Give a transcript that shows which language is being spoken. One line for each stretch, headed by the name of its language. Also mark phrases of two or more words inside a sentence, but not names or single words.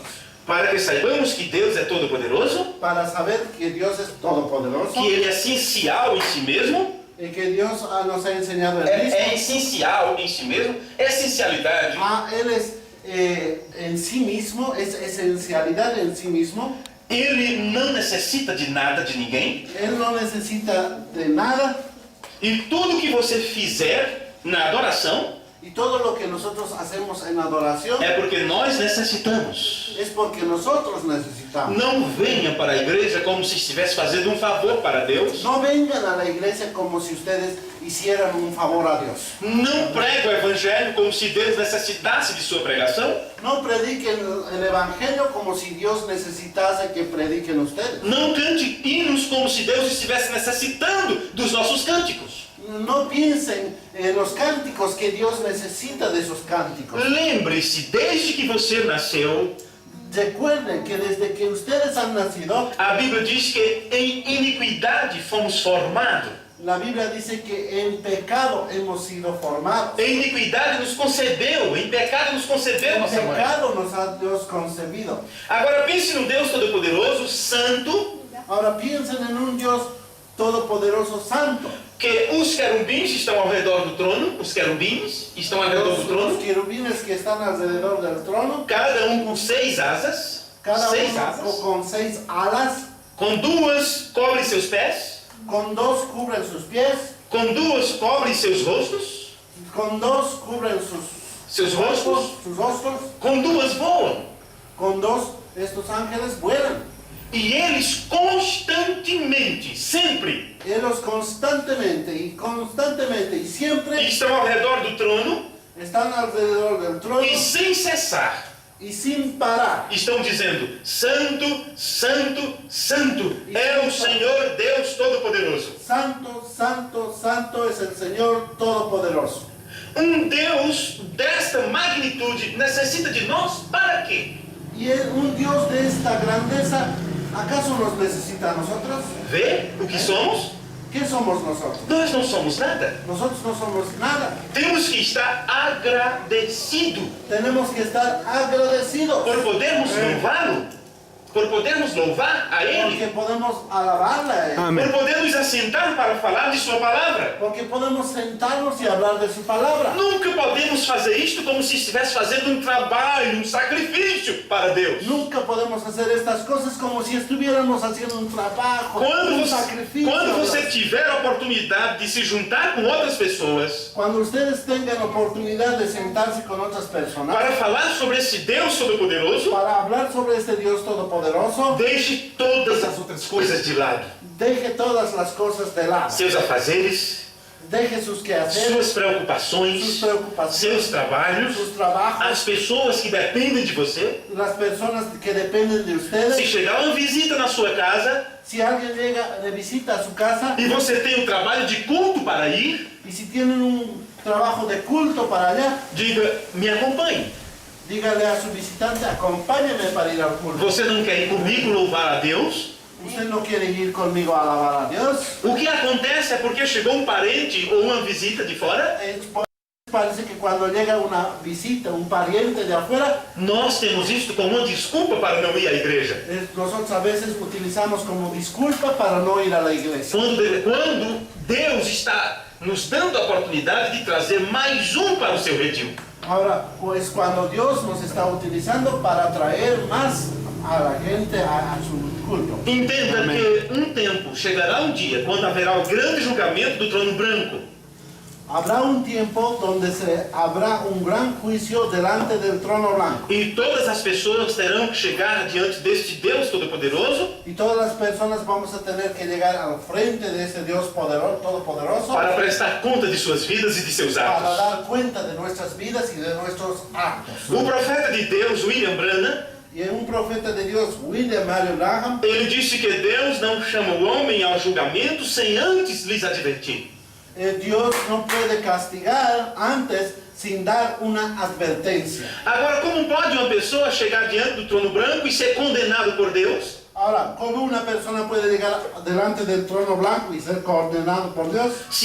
Portuguese: Para que saibamos que Deus é todo-poderoso,
Spanish: Para saber que Dios es todopoderoso
Portuguese: que Ele é essencial em si mesmo,
Spanish: y que Dios nos ha enseñado el
Portuguese: é
Spanish: mismo.
Portuguese: essencial em si mesmo, essencialidade.
Spanish: Él es en sí mismo, es esencialidad en sí mismo.
Portuguese: Ele não necessita de nada de ninguém.
Spanish: Él no necesita de nada
Portuguese: E tudo que você fizer na adoração
Spanish: y todo lo que nosotros hacemos en adoración
Portuguese: é porque nós necessitamos.
Spanish: es porque nosotros necesitamos.
Portuguese: Não venha para a igreja como se estivesse fazendo um favor para Deus.
Spanish: No vengan a la iglesia como si ustedes hicieran un favor a Dios.
Portuguese: Não pregue o evangelho como se Deus necessitasse de sua pregação.
Spanish: No prediquen el evangelio como si Dios necesitase que prediquen ustedes.
Portuguese: Não cante hinos como se Deus estivesse necessitando dos nossos cânticos.
Spanish: No piensen en los cánticos que Dios necesita de esos cánticos.
Portuguese: Lembre-se, desde que você nasceu,
Spanish: Recuerden que desde que ustedes han nacido,
Portuguese: a Bíblia diz que em iniquidade fomos formados.
Spanish: la Biblia dice que en pecado hemos sido formados.
Portuguese: Em iniquidade nos concebeu, em pecado nos concebeu
Spanish: En
Portuguese: nossa mãe.
Spanish: pecado nos ha Dios concebido.
Portuguese: Agora pense no Deus Todo-Poderoso, Santo,
Spanish: Ahora piensen en un Dios todopoderoso, santo.
Portuguese: que os querubins estão ao redor do trono, os querubins estão ao redor do
Spanish: Los
Portuguese: trono,
Spanish: querubines que están alrededor del trono,
Portuguese: cada um com 6 asas,
Spanish: cada 6 uno
Portuguese: asas,
Spanish: con 6 alas,
Portuguese: com 2 cobrem seus pés,
Spanish: con 2 cubren sus pies,
Portuguese: com 2 cobrem seus rostos,
Spanish: con 2 cubren
Portuguese: seus rostos,
Spanish: sus rostros,
Portuguese: com 2 voam.
Spanish: con 2 estos ángeles vuelan.
Portuguese: E eles constantemente, sempre,
Spanish: Ellos constantemente y siempre
Portuguese: estão ao redor do trono
Spanish: están alrededor del trono
Portuguese: e sem cessar
Spanish: y sin parar.
Portuguese: estão dizendo: Santo, Santo, Santo é o Senhor Deus Todo-Poderoso.
Spanish: Santo, santo, santo es el Señor Todopoderoso.
Portuguese: Deus desta magnitude necessita de nós para quê?
Spanish: Y un Dios de esta grandeza, ¿acaso nos necesita a nosotros?
Portuguese: Vê o que somos?
Spanish: ¿Qué somos nosotros?
Portuguese: Nós não somos nada.
Spanish: Nosotros no somos nada.
Portuguese: Temos que estar agradecidos
Spanish: Tenemos que estar agradecidos
Portuguese: por podermos louvá-lo, por podermos louvar a Ele,
Spanish: porque podemos alabarle a Él,
Portuguese: Amém. por podermos assentar para falar de Sua palavra.
Spanish: porque podemos sentarnos y hablar de su palabra.
Portuguese: Nunca podemos fazer isto como se estivesse fazendo um trabalho, um sacrifício para Deus.
Spanish: Nunca podemos hacer estas cosas como si estuviéramos haciendo un trabajo,
Portuguese: Quando
Spanish: un
Portuguese: você,
Spanish: sacrificio.
Portuguese: quando você tiver a oportunidade de se juntar com outras pessoas
Spanish: Cuando ustedes tengan oportunidad de sentarse con otras personas
Portuguese: para falar sobre esse Deus Todo-Poderoso,
Spanish: para hablar sobre este Dios todopoderoso,
Portuguese: deixe todas as outras coisas de lado.
Spanish: deje todas las cosas de lado,
Portuguese: Seus afazeres,
Spanish: deje sus quehaceres,
Portuguese: suas
Spanish: sus
Portuguese: preocupações,
Spanish: preocupaciones,
Portuguese: seus trabalhos,
Spanish: sus trabajos,
Portuguese: as pessoas que dependem de você.
Spanish: las personas que dependen de
Portuguese: Se
Spanish: ustedes.
Portuguese: chegar uma visita na sua casa
Spanish: Si alguien llega de visita a su casa
Portuguese: e você tem um trabalho de culto para ir,
Spanish: y si tienen un trabajo de culto para allá,
Portuguese: diga: me acompanhe.
Spanish: dígale a su visitante, acompáñeme para ir al culto.
Portuguese: Você não quer ir comigo louvar a Deus?
Spanish: ¿Usted no quiere ir conmigo a alabar a Dios?
Portuguese: O que acontece é porque chegou um parente ou uma visita de fora,
Spanish: Parece que cuando llega una visita, un pariente de afuera,
Portuguese: nós temos isto como uma desculpa para não ir à igreja.
Spanish: nosotros a veces utilizamos como disculpa para no ir a la iglesia.
Portuguese: Quando Deus está nos dando a oportunidade de trazer mais um para o seu redil.
Spanish: Ahora, pues cuando Dios nos está utilizando para traer más a la gente a su culto.
Portuguese: Entenda que um tempo, chegará um dia, quando haverá o grande julgamento do trono branco.
Spanish: Habrá un tiempo donde habrá un gran juicio delante del trono blanco.
Portuguese: E todas as pessoas terão que chegar diante deste Deus Todo-Poderoso
Spanish: Y todas las personas vamos a tener que llegar al frente de ese Dios todopoderoso
Portuguese: para prestar conta de suas vidas e de seus
Spanish: para
Portuguese: atos.
Spanish: dar cuenta de nuestras vidas y de nuestros actos.
Portuguese: O profeta de Deus, William Branham,
Spanish: Y un profeta de Dios, William Marion Branham,
Portuguese: ele disse que Deus não chama o homem ao julgamento sem antes lhes advertir.
Spanish: Dios no puede castigar antes sin dar una advertencia.
Portuguese: Agora, como pode uma pessoa chegar diante do trono branco e ser condenado por Deus?
Spanish: Ahora, ¿cómo una persona puede llegar delante del trono blanco y ser condenado por Dios?